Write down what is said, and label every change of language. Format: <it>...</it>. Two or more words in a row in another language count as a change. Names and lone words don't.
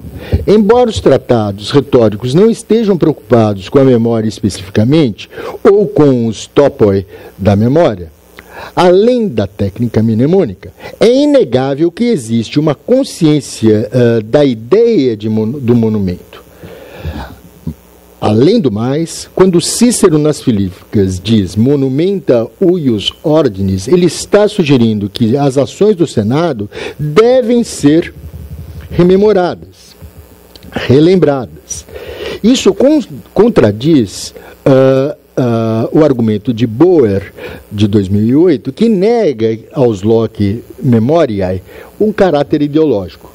<pt>Embora os tratados retóricos não estejam preocupados com a memória especificamente, ou com os topoi da memória, além da técnica mnemônica, é inegável que existe uma consciência da ideia do monumento. Além do mais, quando Cícero nas Filípicas diz</pt> <la>monumenta uius ordinis,</la> <pt>ele está sugerindo que as ações do Senado devem ser rememoradas, relembradas. Isso contradiz o argumento de Boer, de 2008, que nega aos</pt> <la>loci memoriae</la> <pt>um caráter ideológico.</pt>